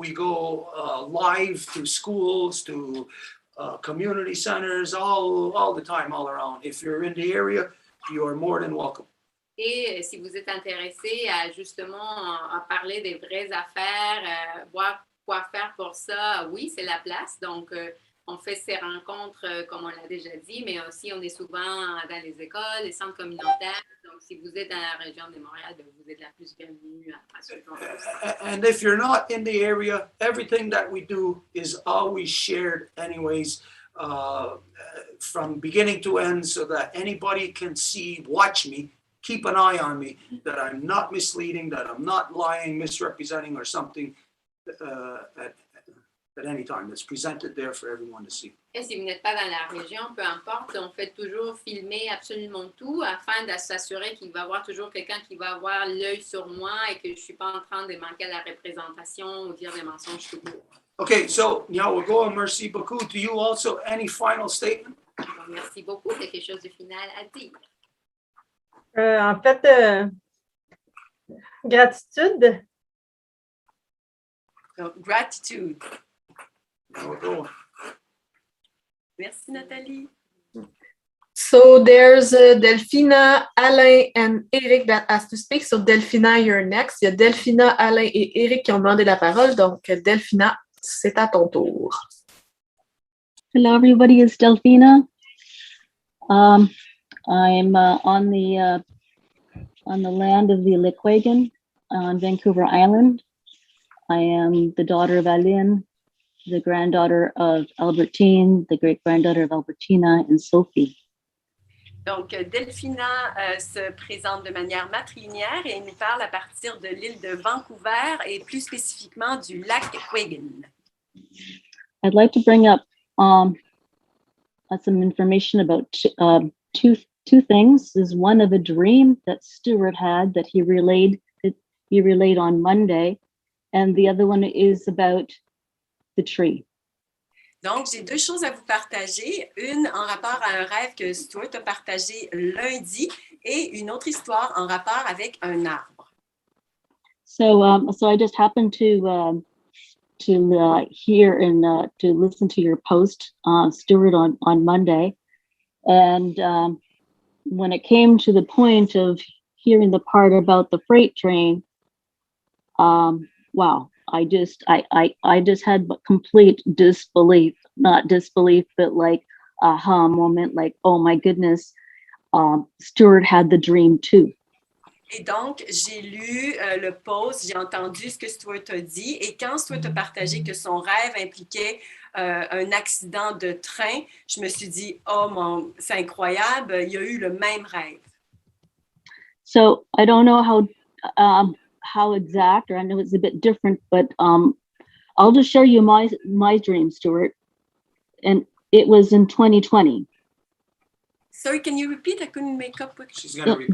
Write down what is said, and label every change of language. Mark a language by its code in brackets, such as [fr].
[en] We go live to schools, to community centers, all the time, all around. If you're in the area, you are more than welcome. [fr] Et si vous êtes intéressé à justement à parler des vraies affaires, voir quoi faire pour ça, oui, c'est la place. Donc, on fait ces rencontres, comme on l'a déjà dit, mais aussi on est souvent dans les écoles, les centres communautaires. Donc, si vous êtes dans la région de Montréal, vous êtes la plus bienvenue à ce genre. [en] And if you're not in the area, everything that we do is always shared anyways, from beginning to end, so that anybody can see, watch me, keep an eye on me, that I'm not misleading, that I'm not lying, misrepresenting, or something at any time. That's presented there for everyone to see. [fr] Et si vous n'êtes pas dans la région, peu importe, on fait toujours filmer absolument tout afin de s'assurer qu'il va y avoir toujours quelqu'un qui va avoir l'œil sur moi et que je ne suis pas en train de manquer la représentation ou dire des mensonges tout court. [en] Okay, so now we'll go. [fr] Merci beaucoup. [en] To you also, any final statement? [fr] Donc, merci beaucoup. C'est quelque chose de final à dire. En fait, gratitude. Donc, gratitude. [en] Now we'll go. [fr] Merci, Nathalie. [en] So there's Delphina, Alain, and Eric that has to speak. So Delphina, you're next. [fr] Il y a Delphina, Alain et Eric qui ont demandé la parole. Donc, Delphina, c'est à ton tour. [en] Hello, everybody. It's Delphina. I'm on the land of the Lekwegen on Vancouver Island. I am the daughter of Aline, the granddaughter of Albertine, the great-granddaughter of Albertina, and Sophie. [fr] Donc, Delphina se présente de manière matrilinéaire et nous parle à partir de l'île de Vancouver et plus spécifiquement du lac Quegen. [en] I'd like to bring up some information about two things. Is one of a dream that Stuart had that he relayed on Monday, and the other one is about the tree. [fr] Donc, j'ai deux choses à vous partager. Une en rapport à un rêve que Stuart a partagé lundi et une autre histoire en rapport avec un arbre. [en] So I just happened to hear and to listen to your post, Stuart, on Monday. And when it came to the point of hearing the part about the freight train, wow. I just had complete disbelief, not disbelief, but like aha moment, like, oh my goodness, Stuart had the dream too. [fr] Et donc, j'ai lu le post, j'ai entendu ce que Stuart a dit, et quand Stuart a partagé que son rêve impliquait un accident de train, je me suis dit, oh c'est incroyable, il y a eu le même rêve. [en] So I don't know how exact, or I know it's a bit different, but I'll just share you my dream, Stuart. And it was in 2020. Sorry, can you repeat? I couldn't make up what She's gonna repeat.